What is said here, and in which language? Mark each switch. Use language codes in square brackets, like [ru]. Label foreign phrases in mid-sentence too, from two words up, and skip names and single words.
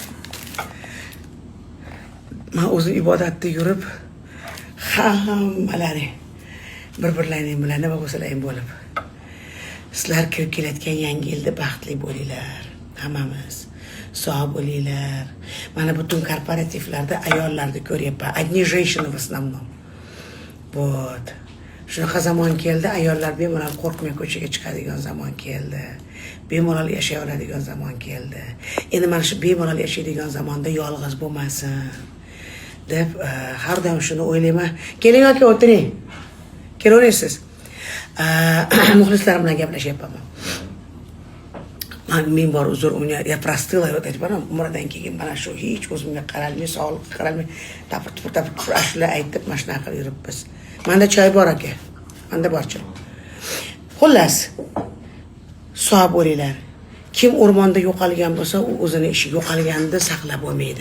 [uz] Men o'zim ibodatda yurib, hammalari bir-birlaring bilan nima bo'lsalaring bo'lib. Sizlar kirib kelayotgan yangi yilda baxtli bo'linglar. Hammamiz sog' bo'linglar. Mana butun korporativlarda ayollarni ko'ryapman. [ru] Одни женщины в основном. Вот. [uz] Shunaqa zamon keldi, ayollar bemalol qo'rqmay ko'chaga chiqadigan zamon keldi. Bemalol yashay oladigan zamon keldi. Endi mana shu bemalol yashaydigan zamonda yolg'iz bo'lmasin deb har doim shuni o'ylayman. Keling aka, o'tiring. Kelaverasiz. Muxlislarim bilan gaplashyapman. Men bor uzr, [ru] я простыла, вот эти [uz] baram umradan keyin mana shu hech o'zimga qaralmay, sog'liqqa qaralmay, tapir ashula aytib mana shunaqa qilib yuribmiz. Manda choy bor aka. Manda bor choy. Xullas, sog' bo'linglar. Kim o'rmonda yo'qolgan bo'lsa, u o'zini ishi yo'qolganida saqlab bo'lmaydi.